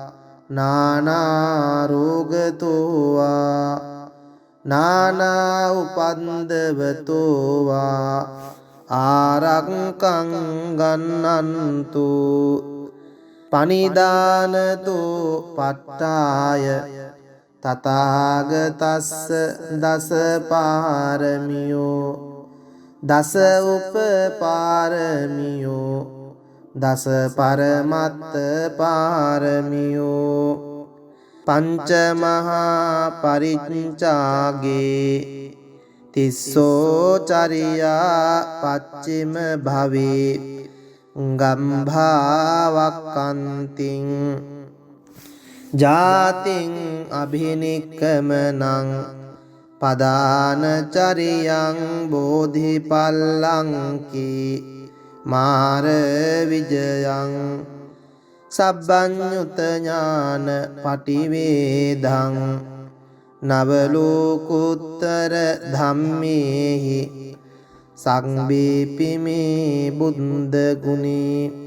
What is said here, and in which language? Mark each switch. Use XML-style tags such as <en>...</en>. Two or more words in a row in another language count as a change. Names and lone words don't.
<pi>නානා රෝගතෝ වා නානා උපන්දවතෝ වා ආරක්ඛං ගන්නන්තු පනිදානතෝ පට්ඨාය තථාගතස්ස දස පාරමියෝ දස උපපාරමියෝ දස පරමත්ත පාරමියෝ පංච මහා පරිච්ඡාගේ තිස්සෝ චරියා පච්චිම භවේ ගම්භාවක්ඛන්තිං ජාතින් අභිනික්කමනං පදාන චරියං බෝධිපල්ලංකි මාර විජයං සබ්බඤ්ඤුත ඥාන පටිවේදං නවලෝකුත්තර ධම්මේහි සංබීපිමේ බුද්ධ ගුණේ</pi>